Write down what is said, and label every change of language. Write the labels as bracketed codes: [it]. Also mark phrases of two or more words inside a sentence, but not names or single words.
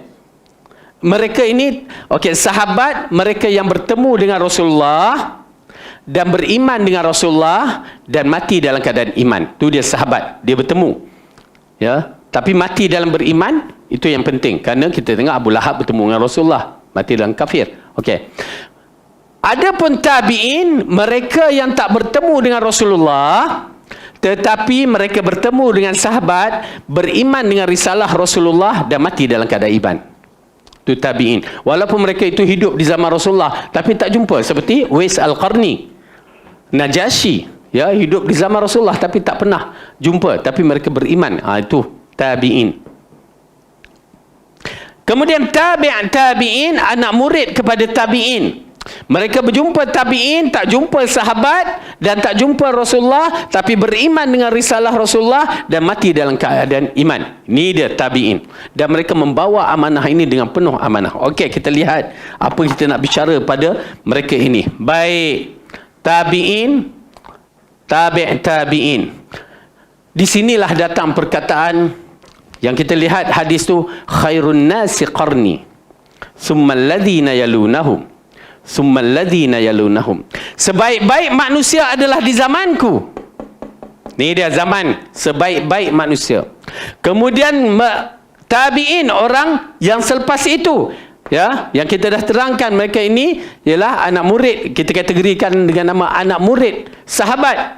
[ms] Mereka ini sahabat, mereka yang bertemu dengan Rasulullah dan beriman dengan Rasulullah dan mati dalam keadaan iman. Tu dia sahabat, dia bertemu. Ya, tapi mati dalam beriman itu yang penting, kerana kita tengok Abu Lahab bertemu dengan Rasulullah, mati dalam kafir. Okey. Adapun tabi'in, mereka yang tak bertemu dengan Rasulullah tetapi mereka bertemu dengan sahabat, beriman dengan risalah Rasulullah dan mati dalam keadaan iman. Itu tabi'in. Walaupun mereka itu hidup di zaman Rasulullah tapi tak jumpa, seperti Uwais Al-Qarni, Najasyi, ya, hidup di zaman Rasulullah tapi tak pernah jumpa, tapi mereka beriman. Itu tabi'in. Kemudian tabi'in, anak murid kepada tabi'in. Mereka berjumpa tabi'in, tak jumpa sahabat dan tak jumpa Rasulullah, tapi beriman dengan risalah Rasulullah dan mati dalam keadaan iman. Ini dia tabi'in. Dan mereka membawa amanah ini dengan penuh amanah. Okey, kita lihat apa kita nak bicara pada mereka ini. Baik. Tabi'in, tabi'in. Di sinilah datang perkataan yang kita lihat hadis tu, [ar] خير الناس قرني، ثم الذين يلونهم. ثم الذين يلونهم. [ms] Sebaik-baik manusia adalah di zamanku. Ni dia zaman sebaik-baik manusia. Kemudian tabi'in, orang yang selepas itu, ya, yang kita dah terangkan, mereka ini ialah anak murid, kita kategorikan dengan nama anak murid sahabat.